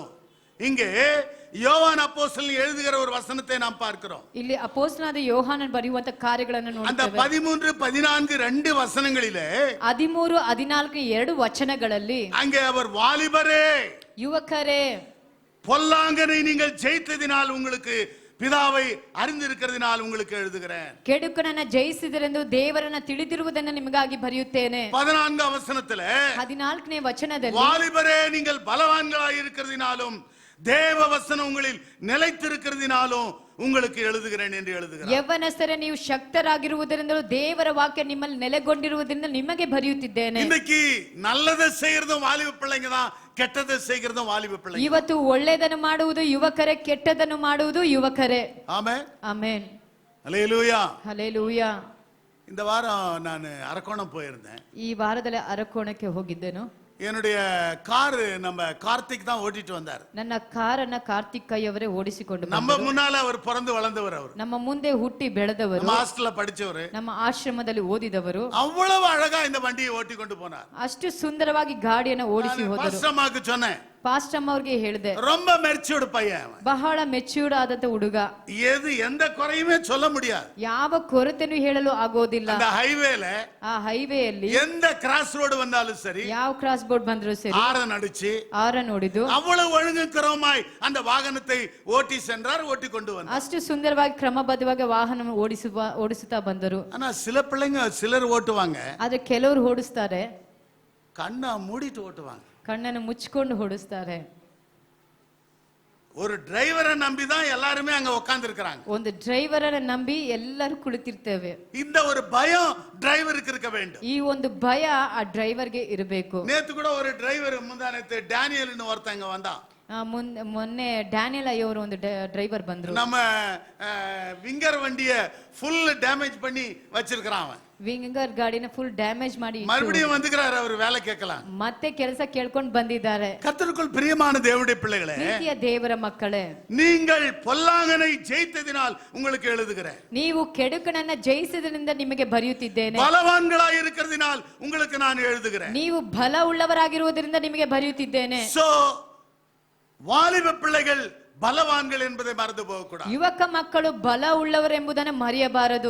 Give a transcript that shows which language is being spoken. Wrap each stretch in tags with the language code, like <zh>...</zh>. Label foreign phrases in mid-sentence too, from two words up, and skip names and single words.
<ta>இங்கே யோவான் அப்போஸ்தலன் எழுதுகிற ஒரு வசனத்தை நாம் பார்க்கிறோம்.</ta> <kn>ಇಲ್ಲಿ ಅಪೊಸ್ತಲನಾದ ಯೋಹಾನನ್ ಬರೆಯುವಂತ ಕಾರ್ಯಗಳನ್ನು</kn> <ta>அந்த</ta> <kn>ನೋಡುತ್ತೇವೆ.</kn> <ta>13, 14 2 வசனங்களிலே</ta> <kn>13, 14 2 ವಚನಗಳಲ್ಲಿ</kn> <ta>அங்கே அவர் வாலிபரே,</ta> <kn>ಯುವಕರೇ,</kn> <ta>பொல்லாங்கனை நீங்கள் ஜெயித்ததினால் உங்களுக்கு பிதாவை அறிந்திருக்கிறதினால் உங்களுக்கு எழுதுகிறேன்.</ta> <kn>ಕೆಡುಕನನ್ನ ಜಯಿಸಿದರೆಂದು ದೇವರನ್ನ ತಿಳಿದಿರುವುದನ್ನು ನಿಮಗಾಗಿ ಬರೆಯುತ್ತೇನೆ.</kn> <ta>14ஆம் வசனத்துல</ta> <kn>14ನೇ ವಚನದಲ್ಲಿ</kn> <ta>வாலிபரே, நீங்கள் பலவான்களாய் இருக்கிறதினாலும் தேவ வசனம் உங்களில் நிலைத்திருக்கிறதினாலும் உங்களுக்கு எழுதுகிறேன் என்று எழுதுகிறார்.</ta> <kn>ಯೌವನಸ್ಥರೇ, ನೀವು ಶಕ್ತರಾಗಿರುವುದರಿಂದಲೂ ದೇವರ ವಾಕ್ಯ ನಿಮ್ಮಲ್ಲಿ ನೆಲೆಗೊಂಡಿರುವುದರಿಂದ ನಿಮಗೆ ಬರೆಯುತ್ತಿದ್ದೇನೆ.</kn> <ta>இன்னைக்கு நல்லதை செய்யறதும் வாலிப பிள்ளைங்க தான், கெட்டதை செய்யறதும் வாலிப பிள்ளைங்க.</ta> <kn>ಇವತ್ತು ಒಳ್ಳೆಯದನ್ನು ಮಾಡುವುದು ಯುವಕರೇ, ಕೆಟ್ಟದನ್ನು ಮಾಡುವುದು ಯುವಕರೇ.</kn> <ta>ஆமென்.</ta> <kn>ಆಮೆನ್.</kn> <ta>ஹல்லேலூயா.</ta> <kn>ಹಲ್ಲೆಲೂಯಾ.</kn> <ta>இந்த வாரம் நான் அரக்கோணம் போயிருந்தேன்.</ta> <kn>ಈ ವಾರದಲ್ಲಿ ಅರಕೋಣಕ್ಕೆ ಹೋಗಿದ್ದೆನು.</kn> <ta>என்னுடைய கார் நம்ம கார்த்திக் தான் ஓட்டிட்டு வந்தார்.</ta> <kn>ನನ್ನ ಕಾರನ್ನ ಕಾರ್ತಿಕ್ ಕೈಯವರೇ ಓಡಿಸಿಕೊಂಡು ಬಂದರು.</kn> <ta>நம்ம முன்னால அவர் பிறந்து வளர்ந்தவர். அவர்</ta> <kn>ನಮ್ಮ ಮುಂದೆ ಹುಟ್ಟಿ ಬೆಳೆದವರು,</kn> <ta>நம்ம ஹாஸ்டல்ல படிச்சவர்,</ta> <kn>ನಮ್ಮ ಆಶ್ರಮದಲ್ಲಿ ಓದಿದವರು.</kn> <ta>அவ்வளவு அழகா இந்த வண்டியை ஓட்டி கொண்டு போனார்.</ta> <kn>ಅಷ್ಟು ಸುಂದರವಾಗಿ ಗಾಡಿಯನ್ನು ಓಡಿಸಿ ಹೋದರು.</kn> <ta>பாஸ்டர்மாக்கு சொன்னேன்,</ta> <kn>ಪಾಸ್ಟಮ್ ಅವ್ರಿಗೆ ಹೇಳಿದೆ,</kn> <ta>ரொம்ப மெச்சூர்டு பையன்,</ta> <kn>ಬಹಳ ಮೆಚ್ಯೂರ್ಡ್ ಆದಂತ ಹುಡುಗ,</kn> <ta>எந்த குறையுமே சொல்ல முடியாது,</ta> <kn>ಯಾವ ಕೊರತೆನೂ ಹೇಳಲು ಆಗೋದಿಲ್ಲ.</kn> <ta>அந்த ஹைவேல</ta> <kn>ಆ ಹೈವೇಯಲ್ಲಿ</kn> <ta>எந்த</ta> <en>cross road</en> <ta>வந்தாலும் சரி,</ta> <kn>ಯಾವ</kn> <en>cross board</en> <kn>ಬಂದ್ರು ಸರಿ,</kn> <ta>ஆரன் அடிச்சு</ta> <kn>ಆರ ನೋಡಿದ್ದು</kn> <ta>அவ்வளவு ஒழுங்குக்கிறமாய் அந்த வாகனத்தை ஓட்டி சென்றார், ஓட்டி கொண்டு வந்தார்.</ta> <kn>ಅಷ್ಟು ಸುಂದರವಾಗಿ ಕ್ರಮಬದ್ಧವಾಗಿ ವಾಹನ ಓಡಿಸುತ್ತಾ ಬಂದರು.</kn> <ta>ஆனா சில பிள்ளைங்க சிலர் ஓட்டுவாங்க,</ta> <kn>ಆದ್ರೆ ಕೆಲವರು ಓಡಿಸ್ತಾರೆ,</kn> <ta>கண்ணை மூடிட்டு ஓட்டுவாங்க,</ta> <kn>ಕಣ್ಣನ್ನು ಮುಚ್ಚಿಕೊಂಡು ಓಡಿಸ್ತಾರೆ.</kn> <ta>ஒரு டிரைவரை நம்பி தான் எல்லாருமே அங்க உட்கார்ந்து இருக்காங்க.</ta> <kn>ಒಂದು ಡ್ರೈವರನ್ನ ನಂಬಿ ಎಲ್ಲರೂ ಕುಳಿತಿರ್ತೇವೆ.</kn> <ta>இந்த ஒரு பயம் டிரைவருக்கு இருக்க வேண்டும்.</ta> <kn>ಈ ಒಂದು ಭಯ ಆ ಡ್ರೈವರ್ಗೆ ಇರಬೇಕು.</kn> <ta>நேத்து கூட ஒரு டிரைவர் முந்தானத்து டேனியல்னு ஒருத்தங்க வந்தான்.</ta> <kn>ಮೊನ್ನೆ ಡ್ಯಾನಿಯಲ್ ಅಯ್ಯವರು ಒಂದು ಡ್ರೈವರ್ ಬಂದ್ರು.</kn> <ta>நம்ம விங்கர் வண்டிய</ta> <en>full damage</en> <ta>பண்ணி வச்சிருக்கான் அவன்.</ta> <kn>ವಿಂಗರ್ ಗಾಡಿನ</kn> <en>full damage</en> <kn>ಮಾಡಿ</kn> <ta>மறுபடியும் வந்துக்கிறார், அவர் வேலை கேட்கலாம்.</ta> <kn>ಮತ್ತೆ ಕೆಲಸ ಕೇಳ್ಕೊಂಡು ಬಂದಿದ್ದಾರೆ.</kn> <ta>கர்த்தருக்குள் பிரியமான தேவனுடைய பிள்ளைகளே,</ta> <kn>ಪ್ರೀತಿಯ ದೇವರ ಮಕ್ಕಳೇ,</kn> <ta>நீங்கள் பொல்லாங்கனை ஜெயித்ததினால் உங்களுக்கு எழுதுகிறேன்.</ta> <kn>ನೀವು ಕೆಡುಕನನ್ನ ಜಯಿಸಿದ್ರಿಂದ ನಿಮಗೆ ಬರೆಯುತ್ತಿದ್ದೇನೆ.</kn> <ta>பலவான்களாய் இருக்கிறதினால் உங்களுக்கு நான் எழுதுகிறேன்.</ta> <kn>ನೀವು ಬಲ ಉಳ್ಳವರಾಗಿರುವುದರಿಂದ ನಿಮಗೆ ಬರೆಯುತ್ತಿದ್ದೇನೆ.</kn> <ta>சோ வாலிப பிள்ளைகள் பலவான்கள் என்பதை மறந்து போக கூடாது.</ta> <kn>ಯುವಕ ಮಕ್ಕಳು ಬಲ ಉಳ್ಳವರೆಂಬುದನ್ನು ಮರೆಯಬಾರದು.</kn>